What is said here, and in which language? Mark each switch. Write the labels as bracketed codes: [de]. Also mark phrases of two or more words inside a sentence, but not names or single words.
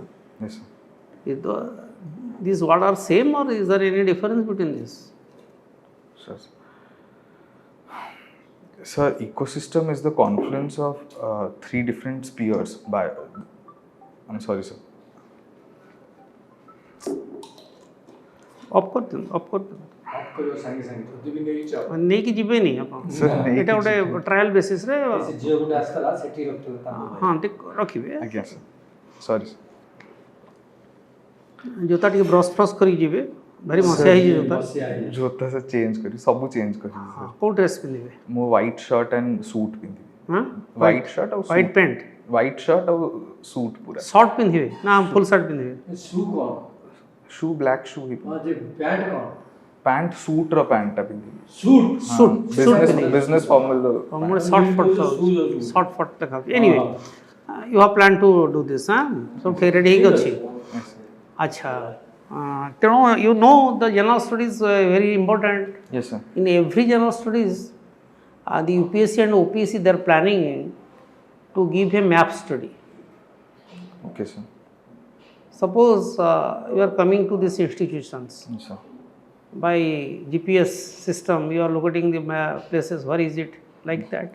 [en] Yes, sir. These what are same or is there any difference between this? Sure, sir. Sir, ecosystem is the confluence of 3 different spheres. I'm sorry, sir. [or] ଅଫ୍ କରିଦିଅନ୍ତୁ ନେଇକି ଯିବେନି ଆପଣ [en] Sir, [or] ଏଇଟା ଗୋଟେ [en] trial basisରେ [or] ଝିଅ ଗୋଟେ ଆସିଥିଲା ସେଠି ରଖିଥିଲେ ହଁ ରଖିବେ [en] Again, sir. Sorry, sir. [or] ଜୋତା ଟିକେ ବ୍ରସ୍ ଫ୍ରସ୍ କରିକି ଯିବେ ଭାରି ମସିଆ ହେଇଛି ଜୋତା ଜୋତା ସେ ଚେଞ୍ଜ କରି ସବୁ ଚେଞ୍ଜ କରି କେଉଁ ଡ୍ରେସ୍ ପିନ୍ଧିବେ [en] ମୁଁ white shirt and suit ପିନ୍ଧିବି [or] ହଁ [en] white shirt ଆଉ white pant white shirt ଆଉ ସୁଟ୍ ପୁରା [or] ସର୍ଟ ପିନ୍ଧିବେ ନା [en] full shirt [or] ପିନ୍ଧିବେ ସୁ କ'ଣ [en] shoe black shoe ହିଁ [or] ଯେ ପ୍ୟାଣ୍ଟ କ'ଣ ପ୍ୟାଣ୍ଟ ସୁଟ୍ର ପ୍ୟାଣ୍ଟଟା ପିନ୍ଧିବି ସୁଟ୍ [en] business formal [or] ଗୋଟେ ସର୍ଟ ଫଟ୍ ଦେଖାଉଛି [en] anyway you have plan to do this [or] ସବୁ ଠିକ୍ ରେଡ଼ି ହେଇକି ଅଛି ଆଚ୍ଛା ତେଣୁ [en] you know the general studies very important Yes, sir. in every general studies the UPSC and OPSC they are planning to give a map study. Okay, sir. Suppose you are coming to these institutions Yes, sir. by GPS system, you are locating the places, where is it, like that.